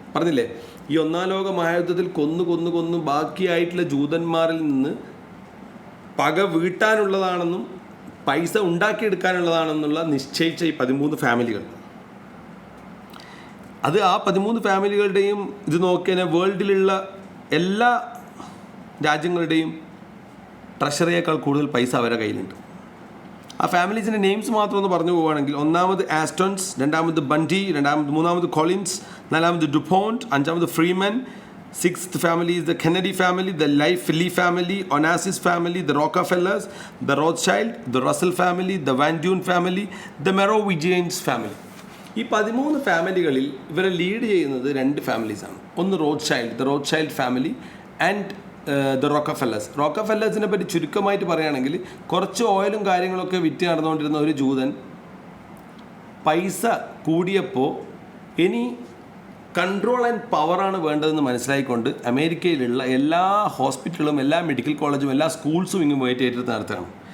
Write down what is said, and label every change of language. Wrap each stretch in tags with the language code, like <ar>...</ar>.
<ml>പറഞ്ഞില്ലേ, ഈ 1-ാം ലോക മഹായുദ്ധത്തിൽ കൊന്നു ബാക്കിയായിട്ടുള്ള ജൂതന്മാരിൽ നിന്ന് പക വീട്ടാനുള്ളതാണെന്നും പൈസ ഉണ്ടാക്കിയെടുക്കാനുള്ളതാണെന്നുള്ള നിശ്ചയിച്ച ഈ 13 ഫാമിലികൾ. അത് ആ 13 ഫാമിലികളുടെയും ഇത് നോക്കിയാൽ വേൾഡിലുള്ള എല്ലാ രാജ്യങ്ങളുടെയും ട്രഷറിയേക്കാൾ കൂടുതൽ പൈസ അവരുടെ കയ്യിലുണ്ട്. ആ ഫാമിലീസിൻ്റെ നെയിംസ് മാത്രം ഒന്ന് പറഞ്ഞു പോവുകയാണെങ്കിൽ, 1-ാമത് ആസ്റ്റൺസ്, 2-ാമത് ബണ്ടി, 3-ാമത് Collins, 4-ാമത് ഡുപോണ്ട്, 5-ാമത് Freeman,</ml> <en>6th family is the Kennedy family, the Lee family, Onassis family, the Rockefellers, the Rothschild, the Russell family, the Van Dune family, the Merovingians family.</en> <ml>ഈ 13 ഫാമിലികളിൽ ഇവരെ ലീഡ് ചെയ്യുന്നത് 2 ഫാമിലീസാണ്. ഒന്ന് ദ റോത്ത്ഷൈൽഡ് ഫാമിലി ആൻഡ് ദ റോക്കഫെല്ലേഴ്സ്. റോക്കഫെല്ലേഴ്സിനെ പറ്റി ചുരുക്കമായിട്ട് പറയുകയാണെങ്കിൽ, കുറച്ച് ഓയിലും കാര്യങ്ങളൊക്കെ വിറ്റ് നടന്നുകൊണ്ടിരുന്ന ഒരു ജൂതൻ പൈസ കൂടിയപ്പോൾ ഇനി കൺട്രോൾ ആൻഡ് പവറാണ് വേണ്ടതെന്ന് മനസ്സിലായിക്കൊണ്ട് അമേരിക്കയിലുള്ള എല്ലാ ഹോസ്പിറ്റലുകളും എല്ലാ മെഡിക്കൽ കോളേജും എല്ലാ സ്കൂൾസും ഇങ്ങ് പോയിട്ട് ഏറ്റെടുത്ത് നടത്തുകയാണ്.</ml>